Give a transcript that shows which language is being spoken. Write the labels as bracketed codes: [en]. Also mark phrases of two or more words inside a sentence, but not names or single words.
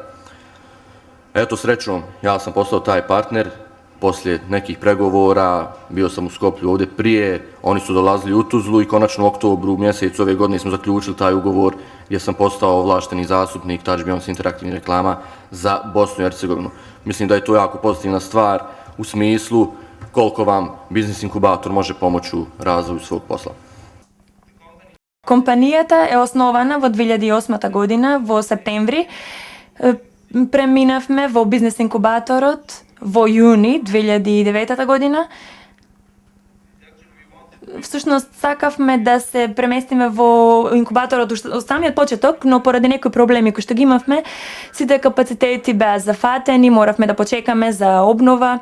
[bs] Eto, srećom, ja sam postao taj partner, poslije nekih pregovora, bio sam u Skoplju ovdje prije, oni su dolazili u Tuzlu i konačno u oktobru mjesecu ove godine smo zaključili taj ugovor gdje sam postao ovlašteni zastupnik Touch Beyond interaktivnih reklama za Bosnu i Hercegovinu. Mislim da je to jako pozitivna stvar u smislu koliko vam biznis inkubator može pomoći u razvoju svog posla. [mk] Компанијата е основана во 2008 година во септември. Преминавме во бизнес инкубаторот во јуни 2009 година. Всушност сакавме да се преместиме во инкубаторот од самиот почеток, но поради некои проблеми кои што ги имавме, сите капацитети беа зафатени, моравме да почекаме за обнова.